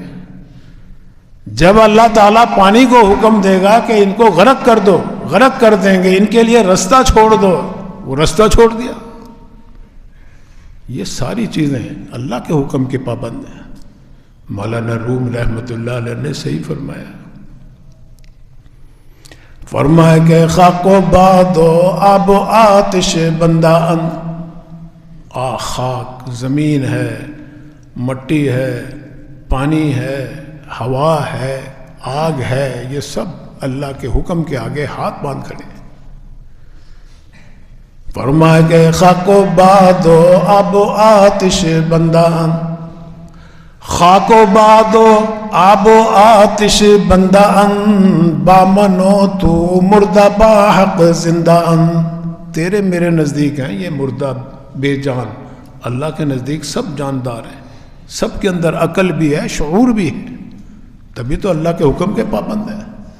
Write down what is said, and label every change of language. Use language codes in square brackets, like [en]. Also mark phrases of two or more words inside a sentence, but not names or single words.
[ur] جب اللہ تعالیٰ پانی کو حکم دے گا کہ ان کو غرق کر دو، غرق کر دیں گے، ان کے لیے رستہ چھوڑ دو، وہ رستہ چھوڑ دیا. یہ ساری چیزیں اللہ کے حکم کے پابند ہیں. مولانا روم [ar] رحمۃ اللہ علیہ [ur] نے صحیح فرمایا، فرمایا کہ [fa] خاک و باد و آب و آتش بندہ ان. [ur] خاک زمین ہے، مٹی ہے، پانی ہے، ہوا ہے، آگ ہے، یہ سب اللہ کے حکم کے آگے ہاتھ باندھ کھڑے ہیں. فرمایا کہ [fa] خاک و باد و آب و آتش بندہ ان. خاک و باد و آب و آتش بندہ ان، بامنو تو مردہ با حق زندہ ان. [ur] تیرے میرے نزدیک ہیں یہ مردہ بے جان، اللہ کے نزدیک سب جاندار ہیں، سب کے اندر عقل بھی ہے، شعور بھی ہے، تبھی تو اللہ کے حکم کے پابند ہے.